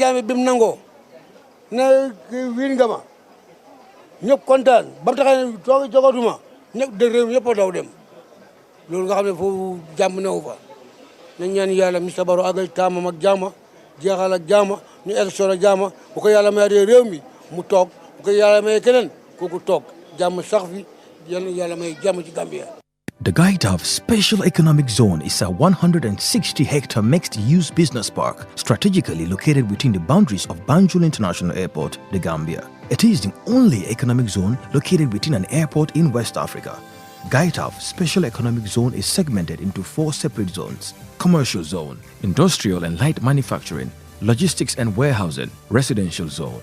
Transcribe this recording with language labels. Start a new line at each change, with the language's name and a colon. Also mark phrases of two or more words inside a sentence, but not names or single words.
Wolof: jàmmi bi mu nangoo ne wiin nga ma ñëpp kontaan ba mu taxee ne toogi jogatuma ñëpp de réew mi ñëpp a daw dem loolu nga xam ne foofu jàmm newu fa nañ ñaan yàlla Mr Barrow àggal taamam ak jàmma jeexal ak jàmm ñu élection ak jàmm bu ko yàlla may réew mi mu toog bu ko yàlla may keneen kooku toog jàmm sax fi yàlla may jàmm ci Gambia.
English: The Gaitav Special Economic Zone is a 160-hectare mixed-use business park strategically located within the boundaries of Banjul International Airport, The Gambia. It is the only economic zone located within an airport in West Africa. GAITAF Special Economic Zone is segmented into 4 separate zones: Commercial Zone, Industrial and Light Manufacturing, Logistics and Warehousing, Residential Zone.